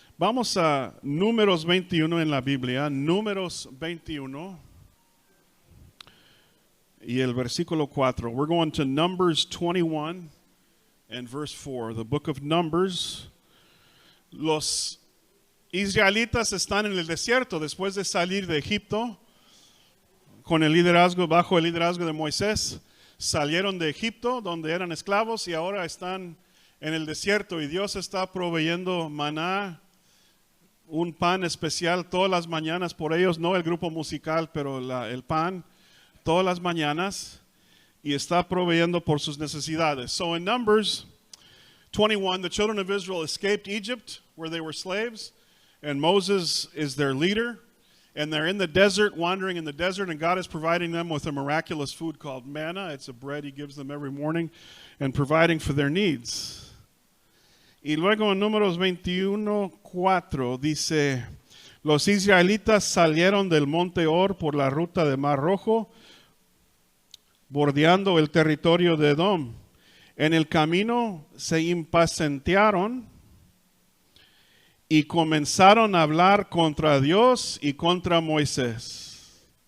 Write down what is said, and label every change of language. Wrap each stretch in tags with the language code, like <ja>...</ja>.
<es>Vamos a Números 21 en la Biblia, Números 21 y el versículo 4.</es> <en>We're going to Numbers 21 and verse 4. The book of Numbers.</en> <es>Los israelitas están en el desierto después de salir de Egipto con el liderazgo, bajo el liderazgo de Moisés. Salieron de Egipto donde eran esclavos y ahora están en el desierto y Dios está proveyendo maná, un pan especial todas las mañanas por ellos, no el grupo musical, pero el pan todas las mañanas, y está proveyendo por sus necesidades.</es> <en>So in Numbers 21, the children of Israel escaped Egypt where they were slaves, and Moses is their leader, and they're in the desert, wandering in the desert, and God is providing them with a miraculous food called manna. It's a bread he gives them every morning, and providing for their needs.</en> <es>Y luego en Números 21:4 dice, los israelitas salieron del monte Or por la ruta de Mar Rojo, bordeando el territorio de Edom. En el camino se impacientaron y comenzaron a hablar contra Dios y contra Moisés.</es>